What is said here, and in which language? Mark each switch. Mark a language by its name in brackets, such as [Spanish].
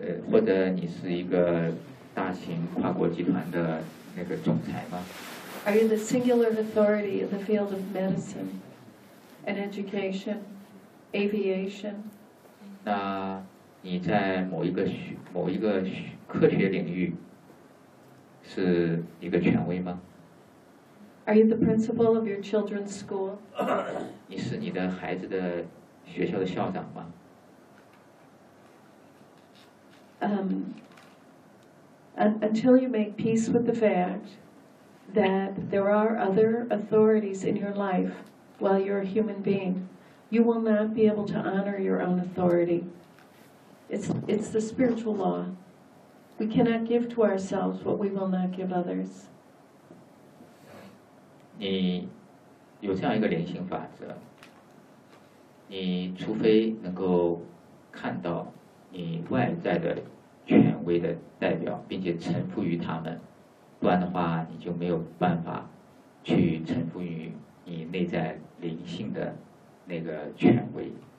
[Chinese] 或者你是一个大型跨国集团的那个总裁吗 [English] ？Are you the singular authority in the field of medicine and education, aviation？ [Chinese] 那你在某一个科学领域是一个权威吗 [English] ？Are you the principal of your children's school？ [Chinese] 你是你的孩子的学校的校长吗？ [English] Until you make peace with the fact that there are other authorities in your life while you're a human being, you will not be able to honor your own authority. It's the spiritual law. We cannot give to ourselves what we will not give others. [Chinese] 你有这样一个灵性法则，你除非能够看到你外在的权威的代表，并且臣服于他们，不然的话，你就没有办法去臣服于你内在灵性的那个权威。